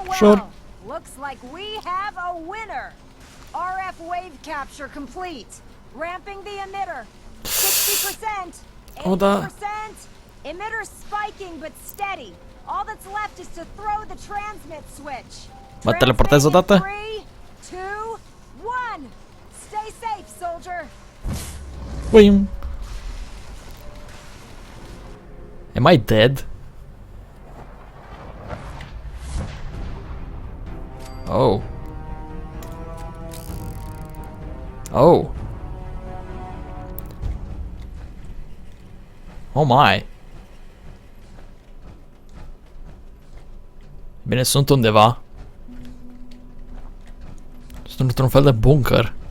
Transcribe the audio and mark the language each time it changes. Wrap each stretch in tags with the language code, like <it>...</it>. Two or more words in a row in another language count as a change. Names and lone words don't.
<en>sure. Looks like we have a winner. RF wave capture complete. Ramping the emitter. 60%, 80%. Emitter spiking but steady. All that's left is to throw the transmit switch.</en> <ro>Mă teleportez odată?</ro> <en>3, 2, 1. Stay safe, soldier. Uim. Am I dead? Oh. Oh. Oh my.</en> <ro>Bine, sunt undeva. Sunt într-un fel de bunker.</ro>